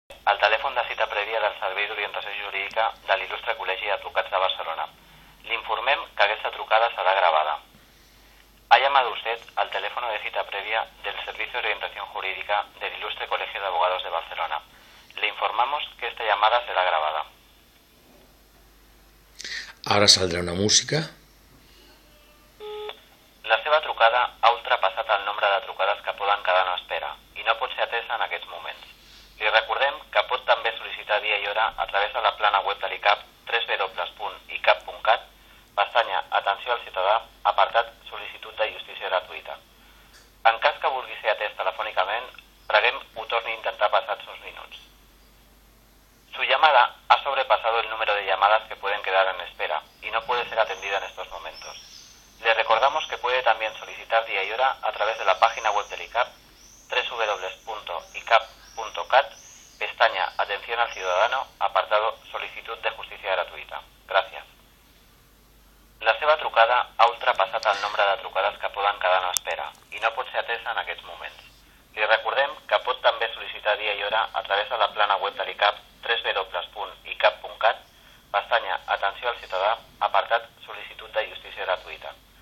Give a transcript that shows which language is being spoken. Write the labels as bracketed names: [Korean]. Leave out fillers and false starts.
[Catalan] El telèfon de cita prèvia del Servei d'Orientació Jurídica de l'Il·lustre Col·legi d'Advocats de Barcelona. [Spanish] Le [Catalan] informem [Spanish] que esta [Catalan] trucada [Spanish] será grabada. Ha llamado usted al teléfono de cita previa del Servicio de Orientación Jurídica del Ilustre Colegio de Abogados de Barcelona. Le informamos que esta llamada será grabada. Ahora saldrá una música. [Catalan] La seva trucada ha ultrapassat el nombre de trucades que poden quedar en espera i no pot ser atesa en aquests moments. Li recordem que pot també sol·licitar dia i hora a través de la plana web de l'ICAP www.icap.cat, pestanya Atenció al ciutadà, apartat Sol·licitud de justícia gratuïta. En cas que vulgui ser atès telefònicament, preguem ho torni a intentar passats uns minuts. [Spanish] Su llamada ha sobrepasado el número de llamadas que pueden quedar en espera y no puede ser atendida en estos momentos. Le recordamos que puede también solicitar día y hora a través de la página web del ICAP www.icap.cat, pestaña Atención al ciudadano, apartado Solicitud de [Catalan] justícia gratuïta. Gràcies. La seva trucada ha ultrapassat el nombre de trucades que poden quedar en espera i no pot ser atesa en aquests moments. Li recordem que pot també sol·licitar dia i hora a través de la plana web de l'ICAP www.icap.cat, pestanya Atenció al ciutadà, apartat Sol·licitud de justícia gratuïta.